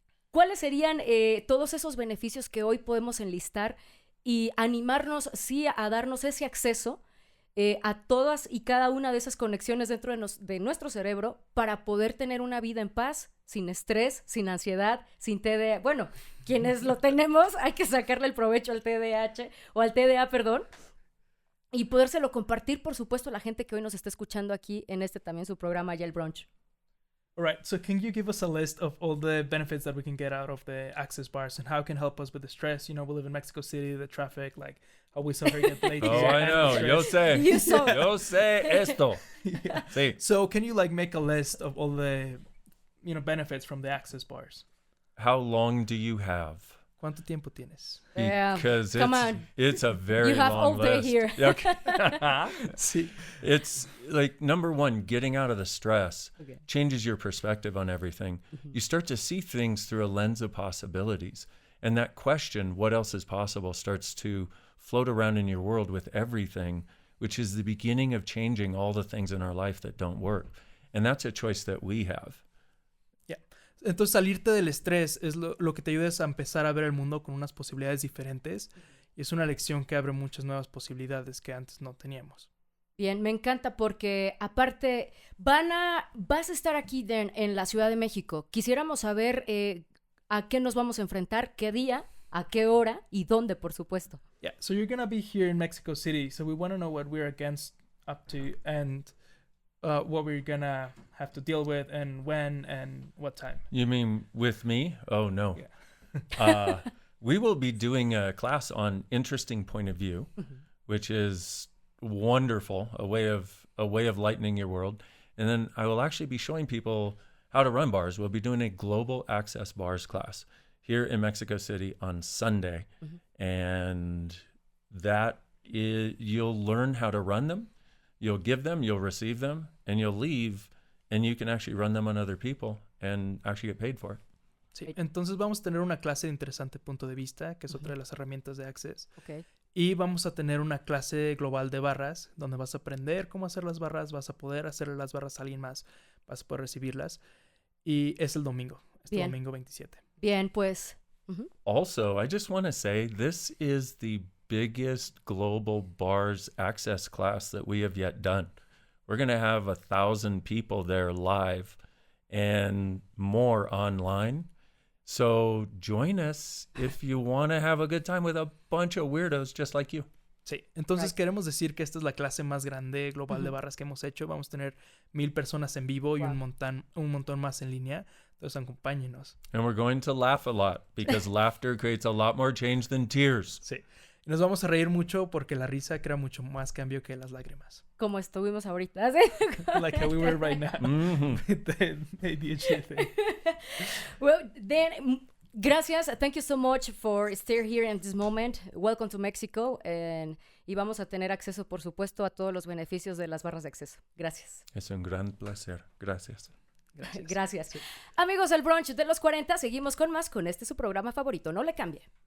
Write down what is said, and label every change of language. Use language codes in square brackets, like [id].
[es] ¿Cuáles serían todos esos beneficios que hoy podemos enlistar y animarnos, sí, a darnos ese acceso a todas y cada una de esas conexiones dentro de nuestro cerebro para poder tener una vida en paz, sin estrés, sin ansiedad, sin TDA? Bueno, quienes lo tenemos, hay que sacarle el provecho al TDAH o al TDA, perdón. Y podérselo compartir, por supuesto, a la gente que hoy nos está escuchando aquí en también su programa, ya el Brunch. [en] All right, so can you give us a list of all the benefits that we can get out of the Access bars and how it can help us with the stress? You know, we live in Mexico City, the traffic, like how we suffer get late. Oh, I know. [es] Yo sé esto. [en] Yeah. [es] Sí. [en] So can you like make a list of all the, you know, benefits from the Access bars? How long do you have? [es] ¿Cuánto tiempo tienes? [en] Because it's a very long list. You have all day here. Okay. [es] Sí. [en] It's like, number one, getting out of the stress changes your perspective on everything. You start to see things through a lens of possibilities. And that question, what else is possible, starts to float around in your world with everything, which is the beginning of changing all the things in our life that don't work. And that's a choice that we have. [es] Entonces, salirte del estrés es lo que te ayuda a empezar a ver el mundo con unas posibilidades diferentes. Y es una lección que abre muchas nuevas posibilidades que antes no teníamos. Bien, me encanta porque, aparte, vas a estar aquí en la Ciudad de México. Quisiéramos saber a qué nos vamos a enfrentar, qué día, a qué hora y dónde, por supuesto. [en] Yeah, so you're going to be here in Mexico City. So we want to know what we're up to and what we're going to have to deal with and when and what time. You mean with me? Oh, no. Yeah. We will be doing a class on interesting point of view, which is wonderful, a way of lightening your world. And then I will actually be showing people how to run bars. We'll be doing a global access bars class here in Mexico City on Sunday. And that is, you'll learn how to run them, you'll give them, you'll receive them, and you'll leave, and you can actually run them on other people and actually get paid for it. [es] Sí, entonces vamos a tener una clase de interesante punto de vista, que es otra de las herramientas de Access. [en] Okay. [es] Y vamos a tener una clase global de barras, donde vas a aprender cómo hacer las barras, vas a poder hacerle las barras a alguien más, vas a poder recibirlas. Y es el domingo, domingo 27. Bien, pues. [en] Also, I just want to say this is the biggest global Barras Access class that we have yet done. We're going to have 1,000 people there live and more online. So join us if you want to have a good time with a bunch of weirdos just like you. [es] Sí, entonces queremos decir que esta es la clase más grande global de barras que hemos hecho. Vamos a tener 1,000 personas en vivo y un montón más en línea. Entonces acompáñenos. [en] And we're going to laugh a lot because laughter creates a lot more change than tears. [es] Sí. Y nos vamos a reír mucho porque la risa crea mucho más cambio que las lágrimas. Como estuvimos ahorita. ¿Sí? [en] Like how we were right now. With the ADHD thing. Well, then, [es] gracias. [en] Thank you so much for staying here in this moment. Welcome to Mexico. [es] Y vamos a tener acceso, por supuesto, a todos los beneficios de las barras de acceso. Gracias. Es un gran placer. Gracias. Gracias. Amigos del Brunch de los 40, seguimos con más con este su programa favorito. No le cambie.